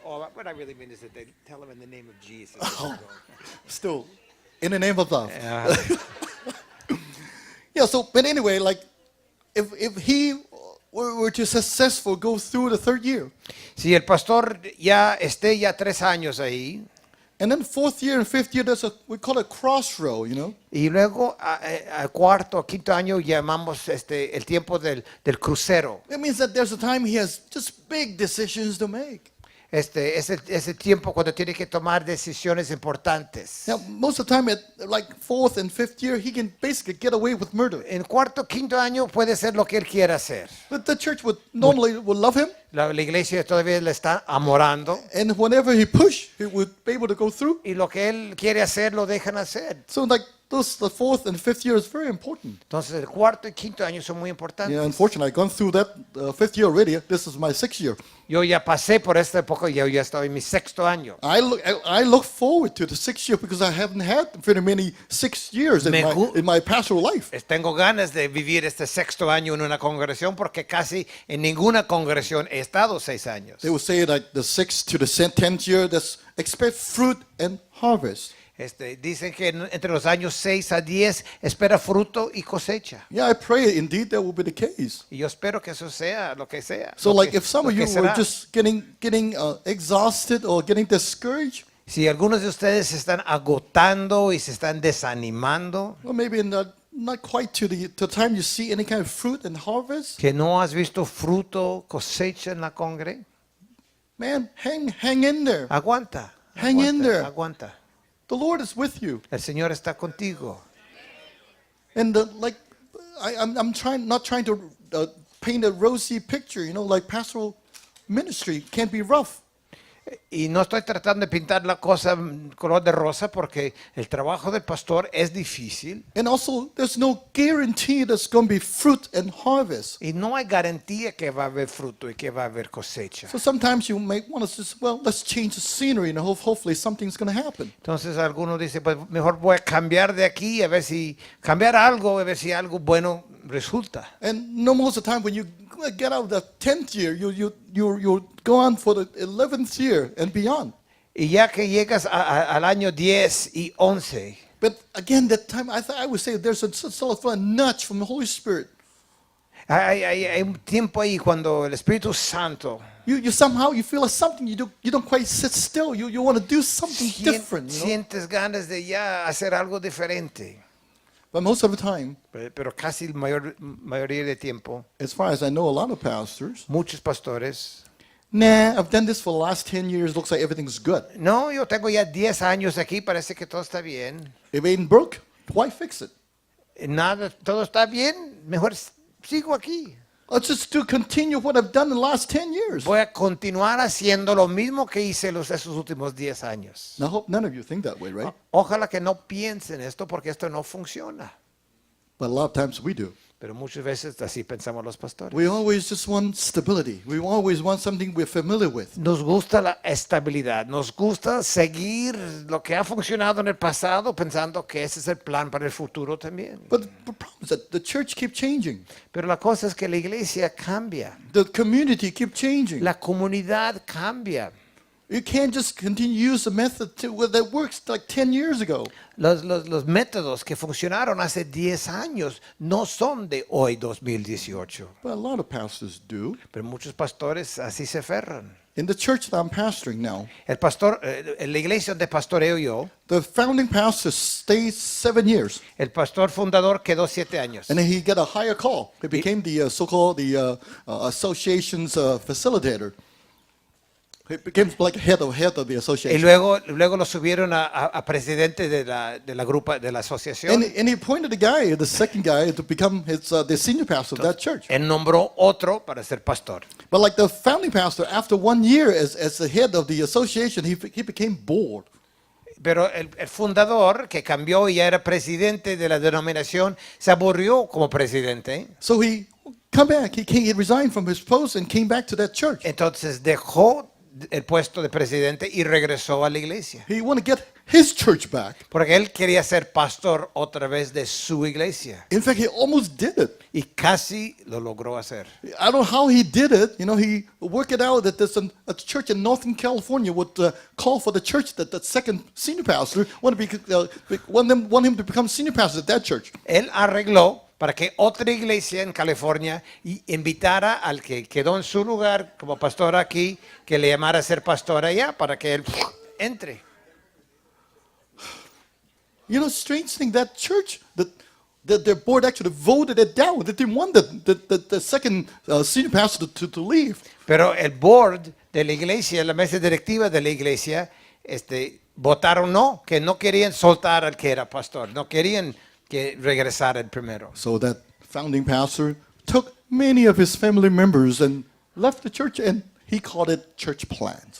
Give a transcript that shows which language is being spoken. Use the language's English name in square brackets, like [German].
[English] Oh, what I really mean is that they tell him in the name of Jesus. Still, in the name of love. Yeah. Yeah, so, but anyway, like, if he were to successful go through the third year, [Spanish] Si el pastor ya esté ya 3 años ahí, [English] and then fourth year and fifth year, we call it crossroad, you know? [Spanish] y luego al cuarto o quinto año llamamos el tiempo del crucero. [English] It means that there's a time he has just big decisions to make. [Spanish] Es el tiempo cuando tiene que tomar decisiones importantes. [English] Now, most of the time at like fourth and fifth year, he can basically get away with murder. [Spanish] En cuarto, quinto año puede ser lo que él quiera hacer. [English] But the church would love him, [Spanish] La iglesia todavía le está amorando [English] and whenever he push, he would be able to go through. [Spanish] y lo que él quiere hacer lo dejan hacer. [English] So like the fourth and fifth year is very important. [Spanish] Entonces el cuarto y quinto año son muy importantes. [English] Yeah, unfortunately, I've gone through that fifth year already. This is my sixth year. [Spanish] Yo ya pasé por esta época y yo ya estoy en mi sexto año. [English] I look forward to the sixth year because I haven't had very many 6 years in my pastoral life. [Spanish] Tengo ganas de vivir este sexto año en una congregación porque casi en ninguna congregación he estado 6 años. [English] They would say like the sixth to the 10th year, that's expect fruit and harvest. [Spanish] Dicen que entre los años 6 a 10 espera fruto y cosecha. [English] Yeah, I pray indeed that will be the case. [Spanish] Y yo espero que eso sea lo que sea. [English] So [Spanish] lo [English] like [Spanish] que- [English] if some [Spanish] lo [English] of [Spanish] que [English] you were [Spanish] será. [English] just getting exhausted or getting discouraged, [Spanish] Si algunos de ustedes se están agotando y se están desanimando, [English] or maybe not quite to the time you see any kind of fruit and harvest, [Spanish] que no has visto fruto, cosecha en la congre, [English] man, hang in there. [Spanish] aguanta. [English] Hang in [Spanish] aguanta, [English] there. [Spanish] Aguanta. [English] The Lord is with you. [Spanish] El Señor está contigo. [English] And I'm not trying to paint a rosy picture, you know, like pastoral ministry can be rough. [Spanish] Y no estoy tratando de pintar la cosa color de rosa porque el trabajo del pastor es difícil [English] And also, there's no guarantee there's going to be fruit and harvest. [Spanish] y no hay garantía que va a haber fruto y que va a haber cosecha. [English] So sometimes you may want to just, well, let's change the scenery and hopefully something's going to happen. [Spanish] Entonces algunos dicen, pues mejor voy a cambiar de aquí a ver si cambiar algo, a ver si algo bueno resulta. [English] And no most of the time when you get out of the 10th year, you go on for the 11th year and beyond. [Spanish] Y ya que llegas al año 10 y 11, [English] But again, that time, I would say there's a sort of a nudge from the Holy Spirit. [Spanish] hay un tiempo ahí cuando el Espíritu Santo [English] You somehow, you feel like something, you don't quite sit still. You want to do something different, you know? [Spanish] sientes ganas de ya hacer algo diferente. [English] But most of the time, [Spanish] Pero casi la mayoría de tiempo, [English] as far as I know, a lot of pastors, [Spanish] muchos pastores, [English] nah, I've done this for the last 10 years, looks like everything's good. [Spanish] no, yo tengo ya 10 años aquí, parece que todo está bien. [English] If it ain't broke, why fix it? [Spanish] Nada, todo está bien, mejor sigo aquí. [English] Let's just continue what I've done in the last 10 years. [Spanish] Voy a continuar haciendo lo mismo que hice esos últimos 10 años. [English] Now, I hope none of you think that way, right? [Spanish] Ojalá que no piensen esto porque esto no funciona. [English] But a lot of times we do. [Spanish] Pero muchas veces así pensamos los pastores. [English] We always just want stability. We always want something we're familiar with. [Spanish] Nos gusta la estabilidad, nos gusta seguir lo que ha funcionado en el pasado pensando que ese es el plan para el futuro también. [English] But the problem is that the church keeps changing. [Spanish] Pero la cosa es que la iglesia cambia, [English] The community keeps changing. [Spanish] la comunidad cambia. [English] You can't just continue to use the method that works like 10 years ago. [Spanish] Los métodos que funcionaron hace 10 años no son de hoy, 2018. [English] But a lot of pastors do. [Spanish] Pero muchos pastores así se aferran. [English] In the church that I'm pastoring now, [Spanish] El pastor, en la iglesia donde pastoreo yo, [English] the founding pastor stays 7 years. [Spanish] el pastor fundador quedó 7 años. [English] And then he got a higher call. He became the so-called association's facilitator. He became like head of the [Spanish] Y [English] association. [Spanish] luego lo subieron a presidente de la asociación. [English] And he appointed a guy, the second guy, to become the senior pastor of that church. [Spanish] Él nombró otro para ser pastor. [English] But like the founding pastor, after 1 year as the head of the association, he became bored. [Spanish] Pero el fundador, que cambió y ya era presidente de la denominación, se aburrió como presidente. [English] So he he resigned from his post and came back to that church. [Spanish] Entonces dejó el puesto de presidente y regresó a la iglesia. [English] He wanted to get his church back. [Spanish] Porque él quería ser pastor otra vez de su iglesia. [English] In fact, he almost did it. [Spanish] Y casi lo logró hacer. [English] I don't know how he did it. He worked it out that there's a church in Northern California would call for the church that the second senior pastor want him to become senior pastor at that church. [Spanish] Él arregló para que otra iglesia en California invitara al que quedó en su lugar como pastor aquí, que le llamara a ser pastor allá para que él entre. [English] Strange thing, that church, that their board actually voted it down. They didn't want the second senior pastor to leave. [Spanish] Pero el board de la iglesia, la mesa directiva de la iglesia, votaron no, que no querían soltar al que era pastor, no querían que regresara el primero. [English] So that founding pastor took many of his family members and left the church, and he called it church plant.